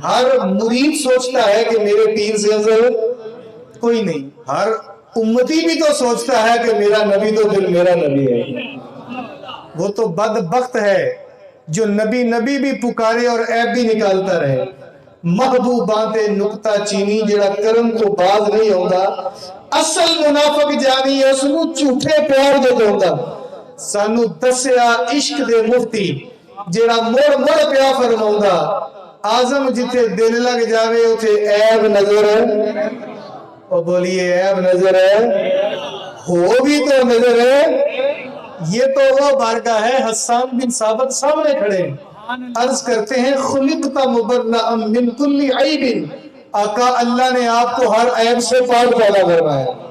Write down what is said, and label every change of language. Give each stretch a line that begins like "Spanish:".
Urdu: ہر مرید سوچتا ہے کہ میرے پیر سے افضل ہے کوئی نہیں. ہر امتی بھی تو سوچتا ہے کہ میرا نبی تو دل میرا نبی ہے. وہ تو بدبخت ہے جو نبی نبی بھی پکارے اور عیب بھی نکالتا رہے.
Punjabi: محبوباں تے نکتہ چینی جڑا کرن تو باز نہیں ہوتا. اصل منافق جانی اس نو جھوٹے پیار دے دوندا. سانو دسیا عشق دے مفتی جڑا مڑ مڑ پیا فرماوندا آزم جتھے دل لگ جاوے اتھے عیب نظر ہے.
Urdu: اور بولیے عیب نظر ہے ہو بھی تو نظر ہے. یہ تو وہ بارگاہ ہے. حسان بن ثابت سامنے کھڑے عرض کرتے ہیں
Arabic: خلقت مبرأ من کل عیب.
Urdu: آقا اللہ نے آپ کو ہر عیب سے پاک پیدا کرنا ہے.